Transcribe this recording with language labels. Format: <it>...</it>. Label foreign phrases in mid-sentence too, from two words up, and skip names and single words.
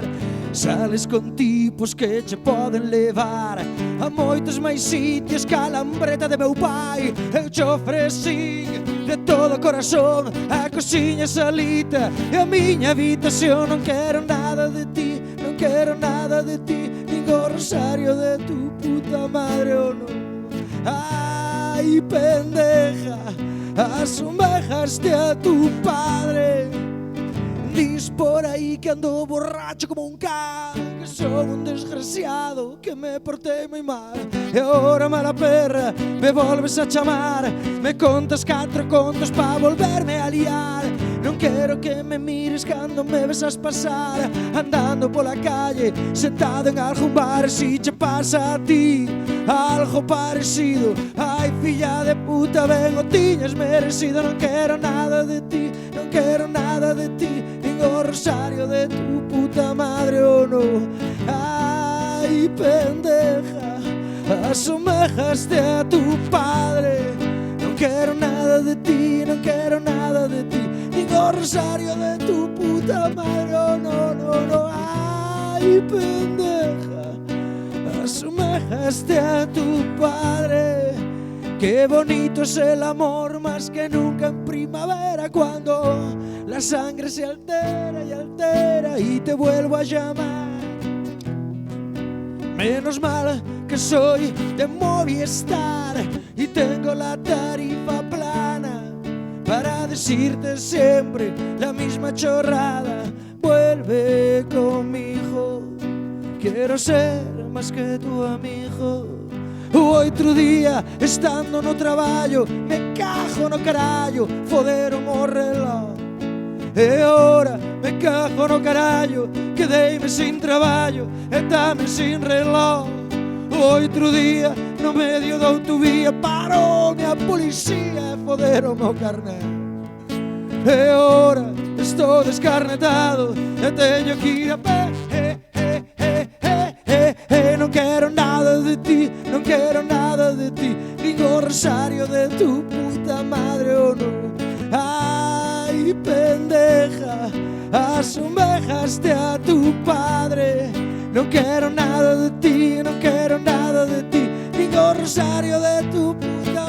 <gl>Sales con tipos que che poden levar a moitos máis sitios que a lambreta de meu pai. Eu che ofreci de todo corazón a cociña salita e a miña habitación. Non quero nada de ti, non quero nada de ti, nin o rosario</gl> <es>de tu puta madre,</es> <gl>oh no.</gl> <es>Ay, pendeja, asemejaste a tu padre.</es> <gl>Dis por aí que ando borracho como un can, que son un desgraciado, que me portei moi mal. E agora, mala perra, me volves a chamar, me contas 4 contos pa volverme a liar. Non quero que me mires cando me besas pasar, andando pola calle, sentado en algún bar. Si che pasa a ti algo parecido, ai, filla de puta, ben o tiñas merecido. Non quero nada de ti, non quero nada de ti, nin o rosario</gl> <es>de tu puta madre,</es> <gl>oh no.</gl> <es>Ay, pendeja, asemejaste a tu padre.</es> <gl>Non quero nada de ti, non quero nada de ti, nin o rosario</gl> <es>de tu puta madre,</es> <gl>oh no, no, no.</gl> <es>Ay, pendeja, asemejaste a tu padre. Qué bonito es el amor, más que nunca en primavera, cuando la sangre se altera y altera y te vuelvo a llamar. Menos mal que soy de Movistar y tengo la tarifa plana para decirte siempre la misma chorrada. Vuelve conmigo, quiero ser más que tu amigo.</es> <gl>O outro día, estando no traballo, me cajo no carallo, foderon o reloj. E agora me cajo no carallo, quedeime sin traballo e tamén sin reloj. O outro día, no medio da autovía, paroume a policía e foderon o carnet. E agora estou descarnetado e teño que ir a pé. Non quero nada de ti, non quero nada de ti, nin o rosario</gl> <es>de tu puta madre,</es> <gl>oh no.</gl> <es>Ay, pendeja, asemejaste a tu padre.</es> <gl>Non quero nada de ti, non quero nada de ti, nin o rosario</gl> <es>de tu puta</es>